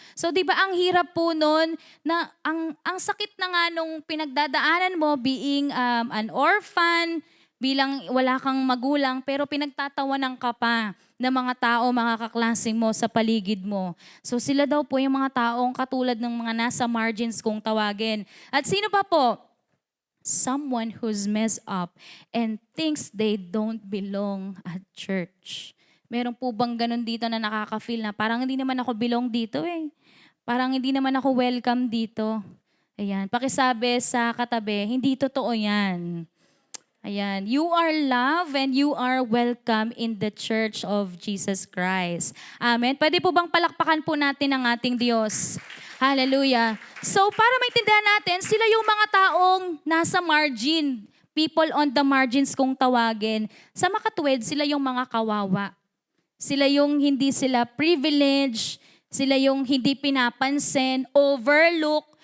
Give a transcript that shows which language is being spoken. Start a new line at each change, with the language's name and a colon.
Filipino: So, di ba ang hirap po nun na ang sakit na nga nung pinagdadaanan mo
English: being an orphan,
Filipino: bilang wala kang magulang, pero pinagtatawanan ka pa ng mga tao, mga kaklase mo sa paligid mo. So sila daw po yung mga taong katulad ng mga nasa margins kung tawagin. At sino pa po?
English: Someone who's messed up and thinks they don't belong at church.
Filipino: Meron po bang ganun dito na nakaka-feel na parang hindi naman ako belong dito eh. Parang hindi naman ako welcome dito. Ayan, pakisabi sa katabi, hindi totoo yan.
English: Ayan, you are loved and you are welcome in the Church of Jesus Christ. Amen.
Filipino: Pwede po bang palakpakan po natin ang ating Diyos? Hallelujah. So para maintindihan natin, sila yung mga taong nasa margin,
English: people on the margins
Filipino: kung tawagin. Sa makatuwid, sila yung mga kawawa. Sila yung hindi sila privileged, sila yung hindi pinapansin, overlook.